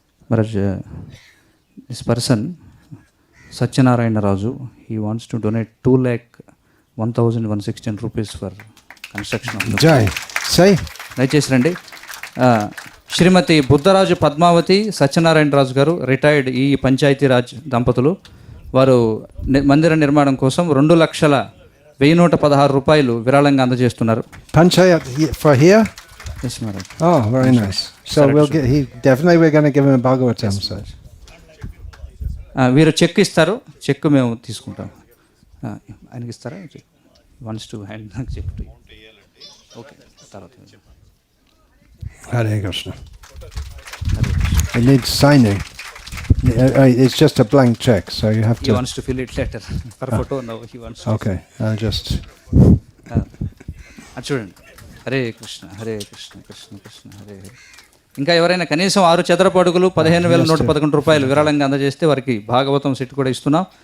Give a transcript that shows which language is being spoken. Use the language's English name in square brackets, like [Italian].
[English] Maharaj, this person Satyanarayana Raju, he wants to donate 2,01,116 rupees for construction of the Jai. Say. [Telugu] దయచేసి రండి. శ్రీమతి బుద్ధరాజు పద్మావతి సత్యనారాయణ రాజు గారు, retired ఈ పంచాయతీరాజ్ దంపతులు. వారు మందిర నిర్మాణం కోసం 2,01,116 రూపాయలు విరాళంగా అందజేస్తున్నారు. [English] Panchayat for here? Yes, Maharaj. Oh, very nice. So we'll get, we're going to give him a Bhagavatam. So. [Telugu] వీరు చెక్ ఇస్తారు, చెక్ మేము తీసుకుంటాం. ఆయనకి ఇస్తారా? [English] Once to hand check to. Okay, [Telugu] తర్వాత [English] Hare Krishna. It needs signing. It's just a blank check, so you have to. He wants to fill it later. For photo, no, he wants to. Okay, I'll just. [Telugu] చూడండి. హరే కృష్ణ హరే కృష్ణ కృష్ణ కృష్ణ హరే హరే. ఇంకా ఎవరైనా కనీసం 6 చదరపు అడుగులు 15,111 రూపాయలు విరాళంగా అందజేస్తే వారికి భాగవతం సెట్ కూడా ఇస్తున్నాం.